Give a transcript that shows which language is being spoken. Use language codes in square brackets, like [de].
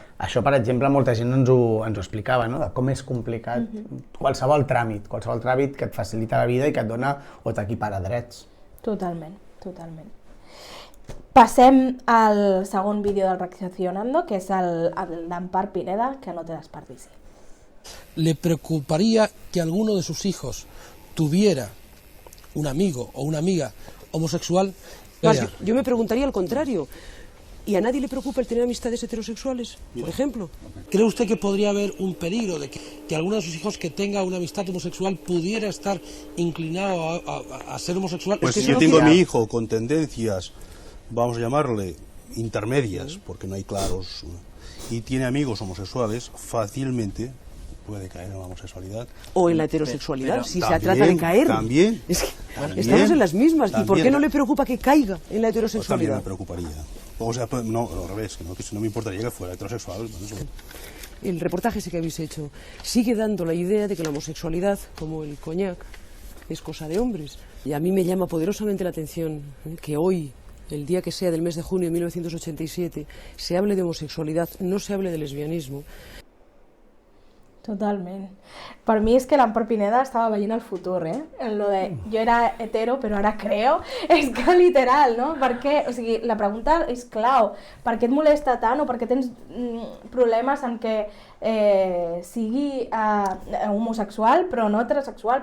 [ca] Això, per exemple, molta gent ens ho explicava, no? De com és complicat qualsevol tràmit que et facilita la vida i que et dona o t'equipara drets. Totalment. Passem al segon vídeo del Reaccionando, que és el d'Empar Pineda, que no te desperdici. [es] ¿Le preocuparía que alguno de sus hijos tuviera un amigo o una amiga homosexual? Yo me preguntaría al contrario. ¿Y a nadie le preocupa el tener amistades heterosexuales, por ejemplo? ¿Cree usted que podría haber un peligro de que alguno de sus hijos que tenga una amistad homosexual pudiera estar inclinado a ser homosexual? Pues si yo tengo a mi hijo con tendencias, vamos a llamarle intermedias, porque no hay claros, y tiene amigos homosexuales, fácilmente puede caer en la homosexualidad. O en la heterosexualidad, si se trata de caer. También. Es que estamos en las mismas. ¿Y por qué no le preocupa que caiga en la heterosexualidad? Pues también me preocuparía. O sea, no, al revés, que no me importaría que fuera heterosexual. Bueno, el reportaje ese que habéis hecho sigue dando la idea de que la homosexualidad, como el coñac, es cosa de hombres. Y a mí me llama poderosamente la atención que hoy, el día que sea del mes de junio de 1987, se hable de homosexualidad, no se hable de lesbianismo. [ca] Totalment. Per mi és que l'Empar Pineda estava veient el futur, en lo de jo era hetero però ara creo, és que literal, no? Per què? O sigui, la pregunta és clau. Per què et molesta tant o per què tens problemes en què sigui homosexual però no heterosexual?